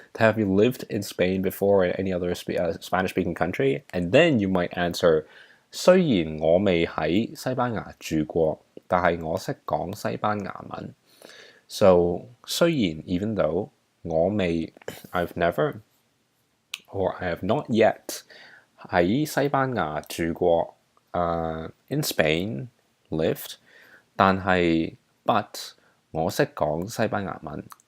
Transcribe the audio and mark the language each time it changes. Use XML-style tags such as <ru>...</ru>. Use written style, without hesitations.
<en>Have you lived in Spain before or any other Spanish-speaking country? And then you might answer,</en> <yue>雖然我未喺西班牙住過，但係我識講西班牙文.</yue> <en>So</en> <yue>雖然</yue> <en>even though</en> <yue>我未</yue> <en>I've never or I have not yet</en> <yue>喺西班牙住過,</yue> <en>in Spain lived,</en> <yue>但係</yue> <en>but</en> <yue>我識講西班牙文.</yue>